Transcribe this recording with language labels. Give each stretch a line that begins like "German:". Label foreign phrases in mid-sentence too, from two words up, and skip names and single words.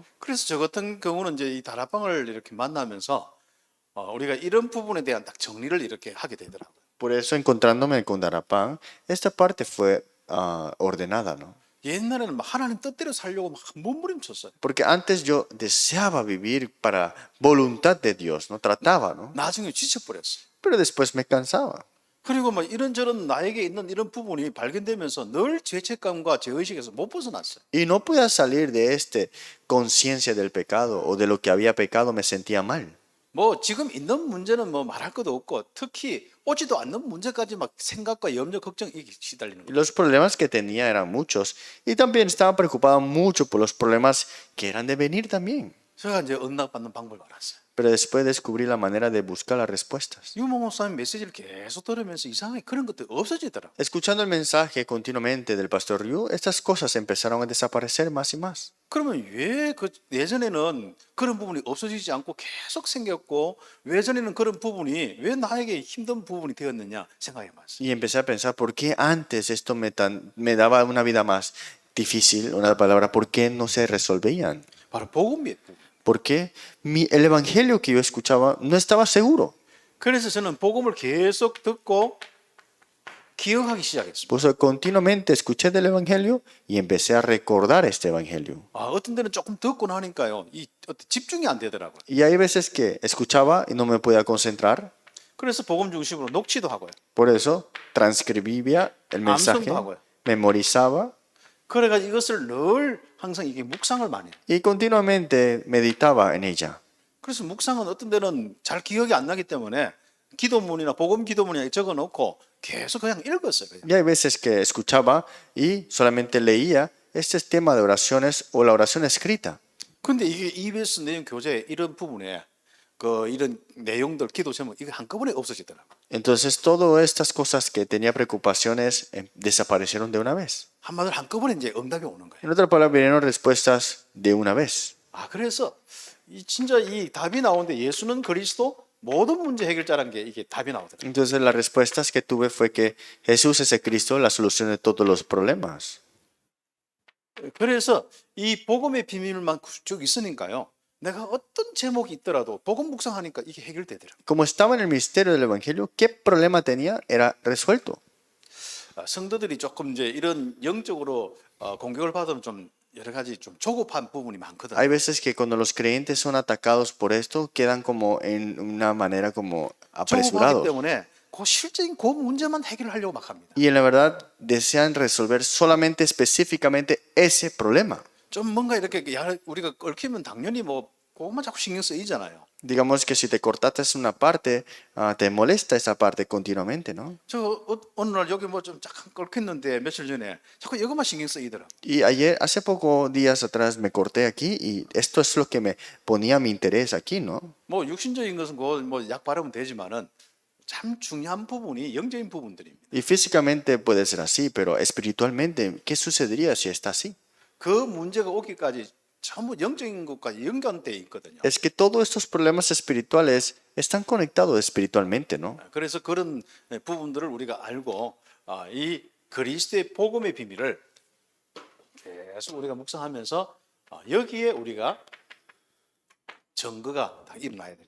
Korean: 그래서 저 같은 경우는 이제 이 다락방을 이렇게 만나면서 우리가 이런 부분에 대한 딱 정리를 이렇게 하게 되더라고요.
Spanish: Por eso, encontrándome con Darapán, esta parte fue ordenada, ¿no?
Korean: 옛날에는 막 하나님 뜻대로 살려고 막 몸부림쳤어요.
Spanish: Porque antes yo deseaba vivir para voluntad de Dios, ¿no? Trataba, ¿no?
Korean: 나중에 지쳐버렸어요.
Spanish: Pero después me cansaba.
Korean: 그리고 막 이런저런 나에게 있는 이런 부분이 발견되면서 늘 죄책감과 죄의식에서 못 벗어났어요.
Spanish: Y no podía salir de este conciencia del pecado o de lo que había pecado, me sentía mal.
Korean: 뭐 지금 있는 문제는 뭐 말할 것도 없고 특히 오지도 않는 문제까지 막 생각과 염려, 걱정 이게 시달리는
Spanish: Y
Korean: 거예요.
Spanish: los problemas que tenía eran muchos. Y también estaba preocupado mucho por los problemas que eran de venir también.
Korean: 제가 이제 응답받는 방법을 알았어요.
Spanish: Pero después descubrí la manera de buscar las respuestas.
Korean: 유모 목사님 메시지를 계속 들으면서 이상하게 그런 것들이 없어지더라고요.
Spanish: Escuchando el mensaje continuamente del pastor Ryu, estas cosas empezaron a desaparecer más y más.
Korean: 그러면 왜 그 예전에는 그런 부분이 없어지지 않고 계속 생겼고 예전에는 그런 부분이 왜 나에게 힘든 부분이 되었느냐 생각해 봤어요.
Spanish: Y empecé a pensar, ¿por qué antes esto me daba una vida más difícil? Una palabra, ¿por qué no se resolvían?
Korean: 바로 복음이에요. 복음.
Spanish: Porque el evangelio que yo escuchaba no estaba seguro.
Korean: 그래서 저는 복음을 계속 듣고 기억하기 시작했습니다.
Spanish: Pues continuamente escuché del evangelio y empecé a recordar este evangelio.
Korean: 어떤 데는 조금 듣고 나니까요, 이 집중이 안 되더라고요.
Spanish: Y hay veces que escuchaba y no me podía concentrar.
Korean: 그래서 복음 중심으로 녹취도 하고요.
Spanish: Por eso transcribía el mensaje,
Korean: 암송도 하고요.
Spanish: memorizaba
Korean: 그래가지고 이것을 늘 항상 이게 묵상을 많이 해요.
Spanish: y continuamente meditaba en ella.
Korean: 그래서 묵상은 어떤 데는 잘 기억이 안 나기 때문에 기도문이나 복음 기도문이나 적어놓고 계속 그냥 읽었어요. 그냥.
Spanish: Y hay veces que escuchaba y solamente leía este tema de oraciones o la oración escrita.
Korean: 근데 이게 EBS 내용 교재에 이런 부분에 이런 내용들 기도 제목 이게 한꺼번에 없어지더라고요.
Spanish: Entonces todas estas cosas que tenía preocupaciones desaparecieron de una vez.
Korean: 한마디로 한꺼번에 이제 응답이 오는 거예요.
Spanish: En otras palabras, vinieron respuestas de una vez.
Korean: 그래서 진짜 이 답이 나오는데 예수는 그리스도 모든 문제 해결자라는 게 이게 답이 나오더라고요.
Spanish: Entonces las respuestas que tuve fue que Jesús es el Cristo, la solución de todos los problemas.
Korean: 그래서 이 복음의 비밀만 쭉 있으니까요. 내가 어떤 제목이 있더라도 복음 묵상하니까 이게 해결되더라고요.
Spanish: Como estaba en el misterio del Evangelio, ¿qué problema tenía? Era resuelto.
Korean: 성도들이 조금 이제 이런 영적으로 공격을 받으면 좀 여러 가지 좀 조급한 부분이 많거든요.
Spanish: Hay veces que cuando los creyentes son atacados por esto, quedan como en una manera como
Korean: 조급하기
Spanish: apresurados.
Korean: 때문에 그 실제인 그 문제만 해결하려고 막 합니다.
Spanish: Y en la verdad desean resolver solamente específicamente ese problema.
Korean: 좀 뭔가 이렇게 우리가 얽히면 당연히 뭐 그것만 자꾸 신경 쓰이잖아요.
Spanish: Digamos que si te cortaste una parte, te molesta esa parte continuamente, ¿no?
Korean: 저 어느 날 여기 뭐 좀 잠깐 얽혔는데 며칠 전에 자꾸 이것만 신경 쓰이더라.
Spanish: Y ayer, hace pocos días atrás me corté aquí y esto es lo que me ponía mi interés aquí, ¿no?
Korean: 뭐 육신적인 것은 뭐약 바르면 되지만은 참 중요한 부분이 영적인 부분들입니다.
Spanish: Y físicamente puede ser así, pero espiritualmente, ¿qué sucedería si está así?
Korean: 그 문제가 오기까지 전부 영적인 것까지 연관돼 있거든요.
Spanish: Es que todos estos problemas espirituales están conectados espiritualmente, ¿no?
Korean: 그래서 그런 부분들을 우리가 알고 이 그리스도의 복음의 비밀을 계속 우리가 묵상하면서 여기에 우리가 증거가 다 일어나야 돼요.